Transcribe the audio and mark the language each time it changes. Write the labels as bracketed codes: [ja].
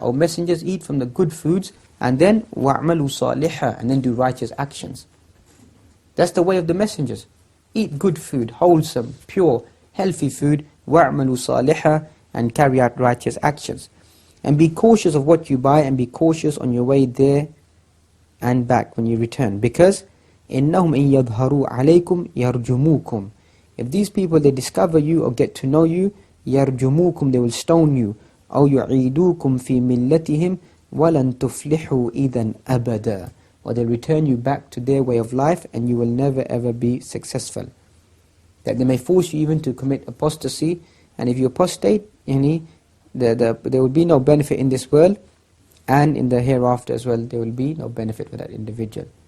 [en] O messengers, eat from the good foods and then [ar] wa'malu salihah, [en] and then do righteous actions. That's the way of the messengers. Eat good food, wholesome, pure, healthy food, [ar] wa'malu salihah, [en] and carry out righteous actions. And be cautious of what you buy and be cautious on your way there and back when you return. Because [ar] إِنَّهُمْ إِن يَظْهَرُوا عَلَيْكُمْ يَرْجُمُوكُمْ. [en] If these people, they discover you or get to know you, [ar] يَرْجُمُوكُمْ, [en] they will stone you. [ar] أَوْ يُعِيدُوكُمْ فِي مِلَّتِهِمْ وَلَن تُفْلِحُوا إِذًا أَبَدًا. [en] Or they'll return you back to their way of life and you will never ever be successful. That they may force you even to commit apostasy, and if you apostate, there will be no benefit in this world, and in the hereafter as well, there will be no benefit for that individual.